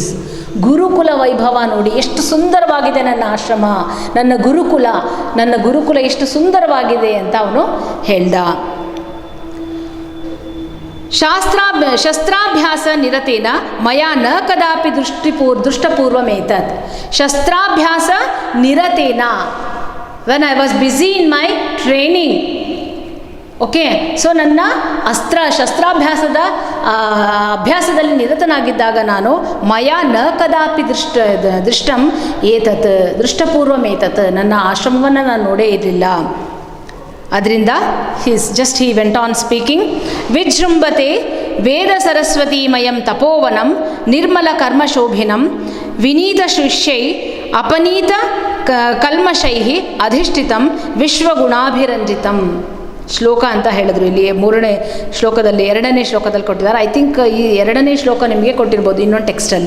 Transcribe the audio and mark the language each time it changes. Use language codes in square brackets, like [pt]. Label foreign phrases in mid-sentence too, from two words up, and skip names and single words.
[kn] ಗುರುಕುಲ ವೈಭವ ನೋಡಿ, ಎಷ್ಟು ಸುಂದರವಾಗಿದೆ ನನ್ನ ಆಶ್ರಮ, ನನ್ನ ಗುರುಕುಲ ಎಷ್ಟು ಸುಂದರವಾಗಿದೆ ಅಂತ ಅವನು ಹೇಳ್ದ. [sa] ಶಸ್ತ್ರಾಭ್ಯಾಸ ನಿರತೇನ ಮಯಾ ನ ಕದಾಪಿ ದೃಷ್ಟಪೂರ್ವಮೇತತ್. ಶಸ್ತ್ರಾಭ್ಯಾಸ ನಿರತೇನ, [en] when I was busy in my training, [kn] ಓಕೆ. ಸೊ ನನ್ನ ಶಸ್ತ್ರಾಭ್ಯಾಸದ ಅಭ್ಯಾಸದಲ್ಲಿ ನಿರತನಾಗಿದ್ದಾಗ ನಾನು [sa] ಮಯಾ ನ ಕದಾಪಿ ದೃಷ್ಟಂ ಏತತ್ ದೃಷ್ಟಪೂರ್ವಮೇತತ್, [kn] ನನ್ನ ಆಶ್ರಮವನ್ನು ನಾನು ನೋಡೇ ಇರಲಿಲ್ಲ. [en] ಅದರಿಂದ he went on speaking. [sa] ವಿಜೃಂಭತೆ ವೇದ ಸರಸ್ವತೀಮಯಂ ತಪೋವನಂ ನಿರ್ಮಲ ಕರ್ಮಶೋಭಿನಂ ವಿನೀತ ಶಿಷ್ಯೈ ಅಪನೀತ ಕಲ್ಮಶೈ ಅಧಿಷ್ಠಿತಂ ವಿಶ್ವಗುಣಾಭಿರಂಜಿತಂ. [kn] ಶ್ಲೋಕ ಅಂತ ಹೇಳಿದ್ರು. ಇಲ್ಲಿ 3ನೇ ಶ್ಲೋಕದಲ್ಲಿ 2ನೇ ಶ್ಲೋಕದಲ್ಲಿ ಕೊಟ್ಟಿದ್ದಾರೆ. [en] I think [kn] ಈ 2ನೇ ಶ್ಲೋಕ ನಿಮಗೆ ಕೊಟ್ಟಿರ್ಬೋದು ಇನ್ನೊಂದು ಟೆಕ್ಸ್ಟಲ್ಲಿ.